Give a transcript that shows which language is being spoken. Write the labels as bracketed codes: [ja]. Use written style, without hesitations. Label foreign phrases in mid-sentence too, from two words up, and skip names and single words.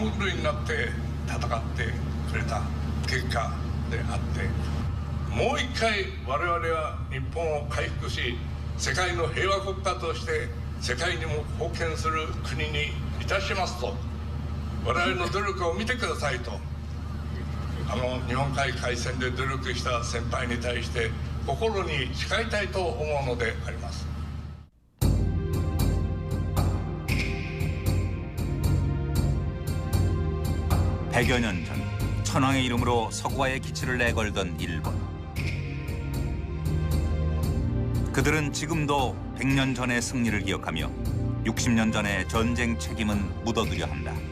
[ja] 物狂いになって戦ってくれた結果であって、もう一回我々は日本を回復し、世界の平和国家として世界にも貢献する国にいたしますと、我々の努力を見てくださいと、日本海海戦で努力した先輩に対して心に誓いたいと思うのであります。 [ko] 100여 년 전 천황의 이름으로 서구와의 기치를 내걸던 일본. 그들은 지금도 100년 전의 승리를 기억하며 60년 전의 전쟁 책임은 묻어두려 한다.